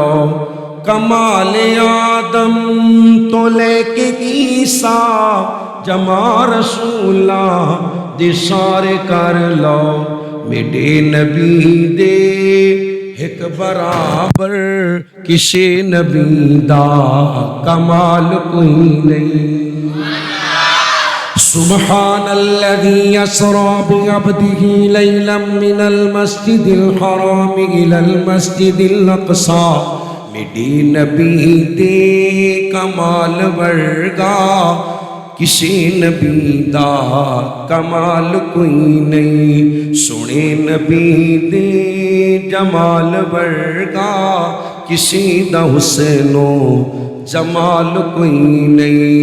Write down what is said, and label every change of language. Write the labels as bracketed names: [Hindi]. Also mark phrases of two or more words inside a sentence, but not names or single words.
[Punjabi] کمال آدم تو لیکے عیسیٰ جمع رسولا دے سارے کر لو. میرے نبی دے اک برابر کسی نبی دا کمال کوئی نہیں. [Arabic] سبحان الذي أسرى بعبده ليلا من المسجد الحرام إلى المسجد الأقصى. [Punjabi] میرے نبی دے کمال ورگا کسی نبی دا کمال کوئی نہیں. سنے نبی دے جمال ورگا کسی دا حسن و جمال کوئی نہیں.